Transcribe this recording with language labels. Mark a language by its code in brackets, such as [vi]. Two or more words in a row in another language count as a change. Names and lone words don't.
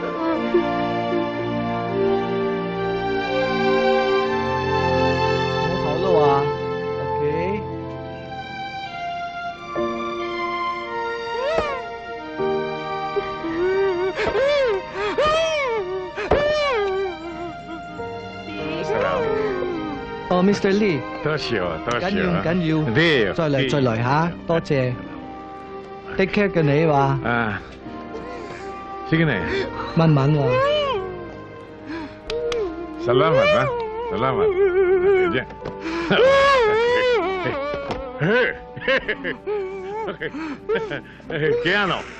[en] Okay. Oh, Mr. Lee. [yue] 多謝緊要。 [tl] Hindi. [yue] 再嚟嚇，多謝。 [en] Take care [yue] 嘅你話。 [tl] Sige na [yue] 慢慢喎。 [tl] Salamat, ha? Salamat. Diyan. Keanu.